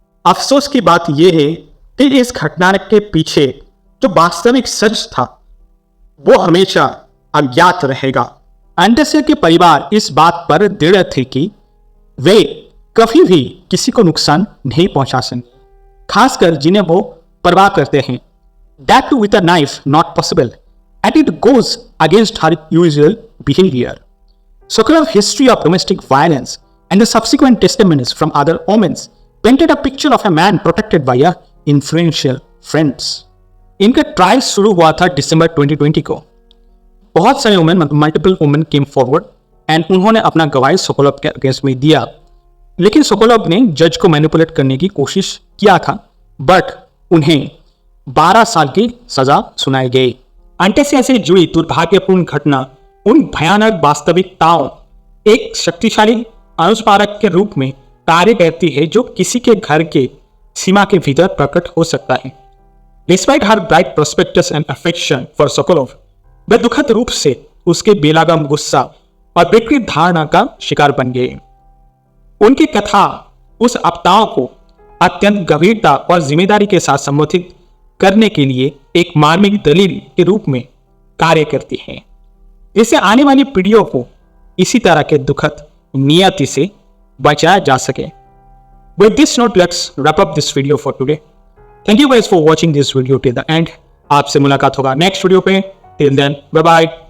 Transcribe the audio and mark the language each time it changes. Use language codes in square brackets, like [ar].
[hi] अफसोस की बात यह है कि इस घटना के पीछे जो वास्तविक सच था वो हमेशा अज्ञात रहेगा। एंटेसिया के परिवार इस बात पर दृढ़ थे कि वे कभी भी किसी को नुकसान नहीं पहुंचा सकेंगे, खासकर जिन्हें वो परवाह करते हैं। [en] That too with a knife not possible, and it goes against her usual behavior. Sokolov's history of domestic violence and the subsequent testimonies from other women painted a picture of a man protected by a influential friends. [hi] इनका trial शुरू हुआ था दिसंबर 2020 को। बहुत सारे women [en] multiple women came forward [hi] and उन्होंने अपना गवाही सोकोलव के अगेंस्ट में दिया, लेकिन सोकोलव ने जज को मैनिपुलेट करने की कोशिश किया था, बट उन्हें 12 साल की सजा सुनाई गई। एंटेसिया से जुड़ी दुर्भाग्यपूर्ण घटना उन भयानक वास्तविकताओं एक शक्तिशाली अनुस्मारक के रूप में कार्य करती है जो किसी के घर के सीमा के भीतर प्रकट हो सकता है। [en] Despite her bright prospectus and affection for Sokolov, [hi] वे दुखद रूप से उसके बेलागम गुस्सा और विकृत धारणा का शिकार बन गए। उनकी कथा उस आपदाओं को अत्यंत गंभीरता और जिम्मेदारी के साथ संबोधित करने के लिए एक मार्मिक दलील के रूप में कार्य करती है, जिससे आने वाली पीढ़ियों को इसी तरह के दुखद नियति से बचाया जा सके। [en] With this note, let's wrap up this video for today. Thank you guys for watching this video till the end. [hi] आपसे मुलाकात होगा नेक्स्ट वीडियो पे। [en] Till then, bye bye.